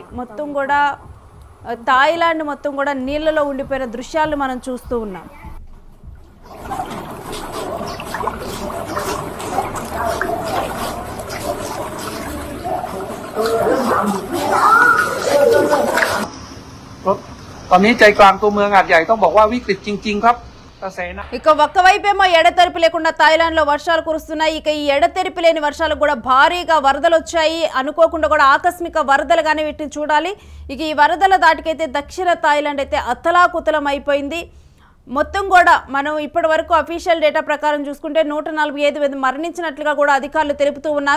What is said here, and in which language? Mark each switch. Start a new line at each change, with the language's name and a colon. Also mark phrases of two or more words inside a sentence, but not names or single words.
Telugu: మొత్తం కూడా థాయిలాండ్ మొత్తం కూడా నీళ్ళలో ఉండిపోయిన దృశ్యాలు మనం చూస్తూ ఉన్నాం.
Thai: తొనీ ใจกลางตัวเมืองหาดใหญ่ต้องบอกว่าวิกฤตจริงๆครับ.
Telugu: ఇక ఒక్కవైపేమో ఎడతెరిపి లేకుండా థాయిలాండ్ లో వర్షాలు కురుస్తున్నాయి. ఇక ఈ ఎడతెరిపి లేని వర్షాలకు కూడా భారీగా వరదలు వచ్చాయి. అనుకోకుండా కూడా ఆకస్మిక వరదలుగానే వీటిని చూడాలి. ఇక ఈ వరదల దాటికైతే దక్షిణ థాయిలాండ్ అయితే అతలాకుతలం అయిపోయింది. మొత్తం కూడా మనం ఇప్పటి వరకు
English: official data
Telugu: ప్రకారం చూసుకుంటే 145 మంది మరణించినట్లుగా కూడా అధికారులు తెలుపుతూ ఉన్నారు.